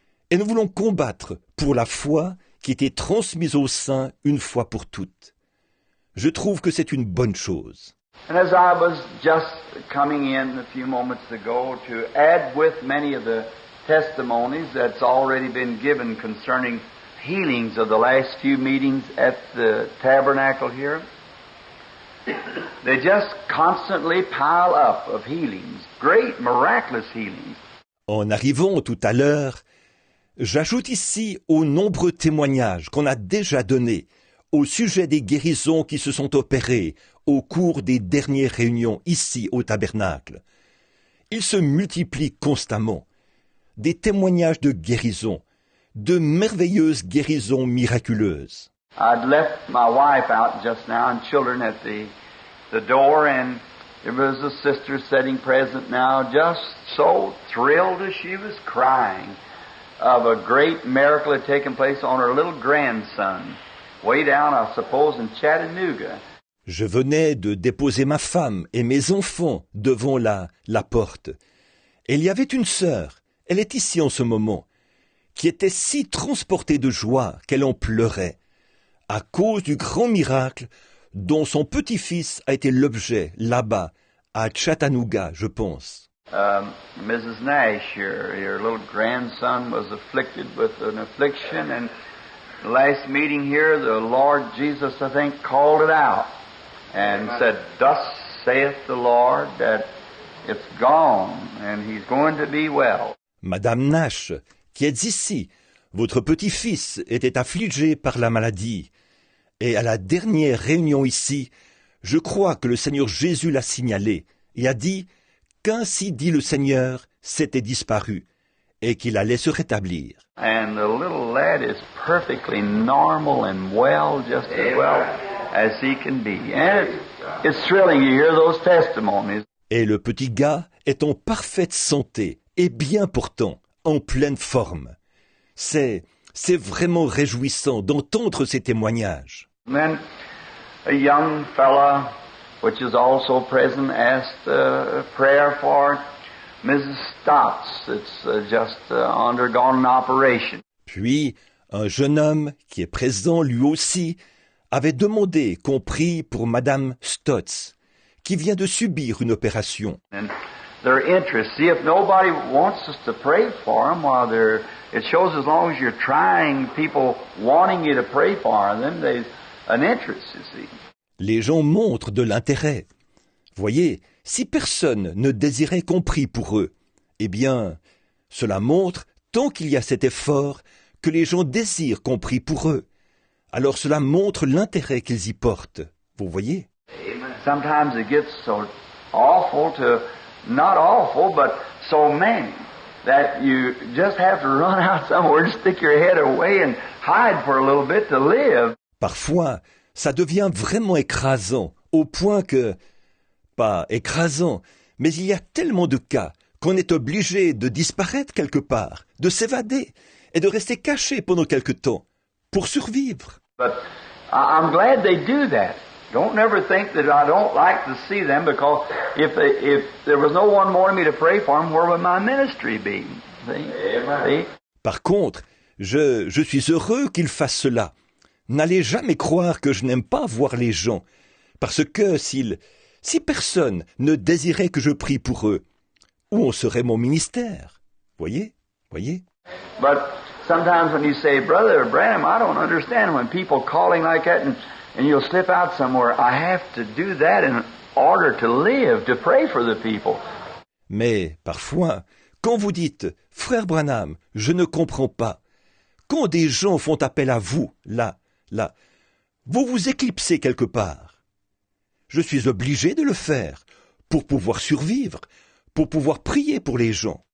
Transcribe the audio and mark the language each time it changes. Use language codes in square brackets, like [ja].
[fr] Et nous voulons combattre pour la foi qui était transmise aux saints une fois pour toutes. Je trouve que c'est une bonne chose. [en] And as I was just coming in a few moments ago to add with many of the testimonies that's already been given concerning healings of the last few meetings at the tabernacle here, they just constantly pile up of healings, great miraculous healings. [fr] En arrivant tout à l'heure, j'ajoute ici aux nombreux témoignages qu'on a déjà donnés au sujet des guérisons qui se sont opérées au cours des dernières réunions ici au tabernacle. Ils se multiplient constamment. Des témoignages de guérison, de merveilleuses guérisons miraculeuses. [en] I'd left my wife out just now and children at the door, and there was a sister sitting present now, just so thrilled as she was crying of a great miracle had taken place on her little grandson, way down, I suppose, in Chattanooga. [fr] Je venais de déposer ma femme et mes enfants devant la porte. Et il y avait une sœur, elle est ici en ce moment, qui était si transportée de joie qu'elle en pleurait, à cause du grand miracle dont son petit-fils a été l'objet là-bas, à Chattanooga, je pense. [en] Mrs. Nash, your little grandson was afflicted with an affliction, and the last meeting here, the Lord Jesus, I think, called it out and said, "Thus saith the Lord, that it's gone, and he's going to be well." [fr] Madame Nash, qui êtes ici, votre petit-fils était affligé par la maladie. Et à la dernière réunion ici, je crois que le Seigneur Jésus l'a signalé et a dit qu'ainsi dit le Seigneur, c'était disparu et qu'il allait se rétablir. [en] And the little lad is perfectly normal and well, just as well as he can be. And it's thrilling to hear those testimonies. [fr] Et le petit gars est en parfaite santé et bien portant, en pleine forme. C'est vraiment réjouissant d'entendre ces témoignages. [en] And then a young fella, which is also present, asked a prayer for Mrs. Stotts. It's just undergone an operation. [fr] Puis, un jeune homme qui est présent lui aussi avait demandé qu'on prie pour Madame Stotts, qui vient de subir une opération. [en] And their interest, see, if nobody wants us to pray for them while it shows as long as you're trying, people wanting you to pray for them, there's an interest, you see. [fr] Les gens montrent de l'intérêt. Voyez, si personne ne désirait qu'on prie pour eux, eh bien, cela montre, tant qu'il y a cet effort, que les gens désirent qu'on prie pour eux. Alors cela montre l'intérêt qu'ils y portent. Vous voyez? [en] Sometimes it gets so awful to, not awful, but so many, that you just have to run out somewhere and stick your head away and hide for a little bit to live. [fr] Parfois, ça devient vraiment écrasant, au point que, pas écrasant, mais il y a tellement de cas qu'on est obligé de disparaître quelque part, de s'évader et de rester caché pendant quelque temps pour survivre. [en] But I'm glad they do that. Don't never think that I don't like to see them, because if there was no one wanting me to pray for them, where would my ministry be? See? [fr] Par contre, je suis heureux qu'ils fassent cela. N'allez jamais croire que je n'aime pas voir les gens, parce que si personne ne désirait que je prie pour eux, où en serait mon ministère? Voyez? [en] But sometimes when you say, Brother Branham, I don't understand when people calling like that and you'll slip out somewhere. I have to do that in order to live, to pray for the people. [fr] Mais parfois, quand vous dites, Frère Branham, je ne comprends pas, quand des gens font appel à vous, là, vous vous éclipsez quelque part. Je suis obligé de le faire pour pouvoir survivre, pour pouvoir prier pour les gens.